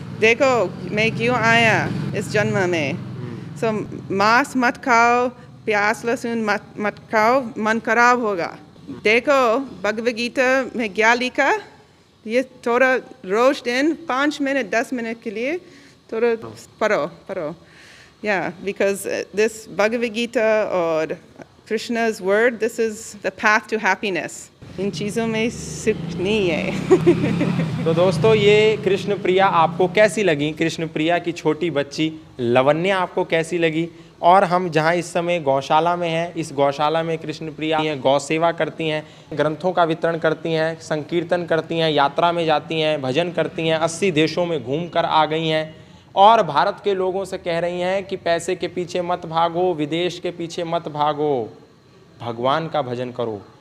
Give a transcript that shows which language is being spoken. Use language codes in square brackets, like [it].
[hi] देखो मैं क्यों आया इस जन्म में। सो मांस मत खाओ, प्याज लहसुन मत खाओ, मन खराब होगा। देखो भगवद गीता में क्या लिखा, ये थोड़ा रोज दिन 5 मिनट 10 मिनट के लिए थोड़ा पढ़ो। [en] Yeah, because this Bhagavad Gita or Krishna's word, this is the path to happiness. [hi] इन चीज़ों में सुख नहीं है। तो दोस्तों ये कृष्ण प्रिया आपको कैसी लगी? कृष्ण प्रिया की छोटी बच्ची लवन्या आपको कैसी लगी? और हम जहाँ इस समय गौशाला में हैं, इस गौशाला में कृष्ण प्रिया गौ सेवा करती हैं, ग्रंथों का वितरण करती हैं, संकीर्तन करती हैं, यात्रा में जाती हैं, भजन करती हैं, 80 देशों में घूम कर आ गई हैं और भारत के लोगों से कह रही हैं कि पैसे के पीछे मत भागो, विदेश के पीछे मत भागो, भगवान का भजन करो।